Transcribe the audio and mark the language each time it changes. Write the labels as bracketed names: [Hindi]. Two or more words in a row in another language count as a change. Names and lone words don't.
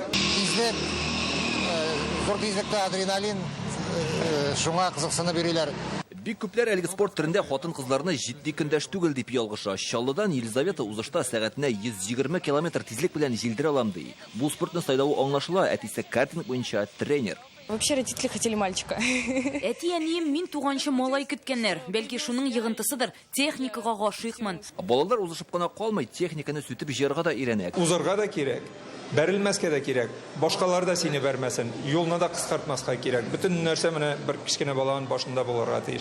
[Tatar] Излек, зур тизлектә адреналин, шуңа кызыксыны бирәләр. Бик күпләр әлеге спорт төрендә хатын-кызларны җитди көндәш түгел дип ялгыша. Чаллыдан Елизавета узышта сәгатенә 120 км тизлек белән җилдерә алам ди. Бу спортны сайдавы аңлашыла, әтисе картинг буенча тренер. [Russian] Вообще родители хотели мальчика. [Tatar] Әти әнием мин туганчы малай көткәннәр. Бәлки шуның йыгынтысыдыр. Техникага гашыйкмын. Балалар узышып кына калмый, техниканы сүтеп җыярга да өйрәнә. Узырга да кирәк. Бәрелмәскә дә кирәк. Башкалар да сине бәрмәсен. Юлны да кыскартмаска кирәк. Бөтен нәрсә менә бер кичкенә баланың башында булырга тиеш.